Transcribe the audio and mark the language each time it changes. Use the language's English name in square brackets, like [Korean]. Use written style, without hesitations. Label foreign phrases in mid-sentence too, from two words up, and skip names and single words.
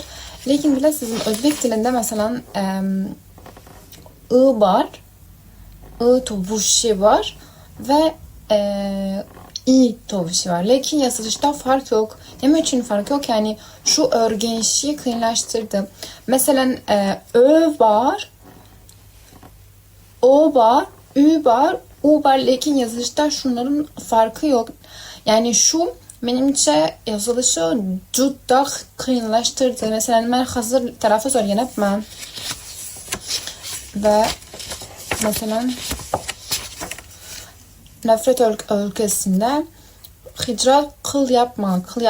[Uzbek] Lekin bilasiz, o'zbek tilida masalan ı bor, ı tovushi bor va i tovushi bor. Lekin yozishda fark yo'q. Nima uchun fark yo'q? Ya'ni shu o'rganishni qiyinlashtirdi. Masalan, ö bor, o bor, ü bor, u bor, lekin yozishda [Turkish] shunların farkı yok. [Uzbek] Yani şu menimcha yozilishi juda qiyinlashtirdi. Masalan, men hozir talaffuz o'rganayapman. Va masalan nafrat o'lkasida hijrat qilyapman.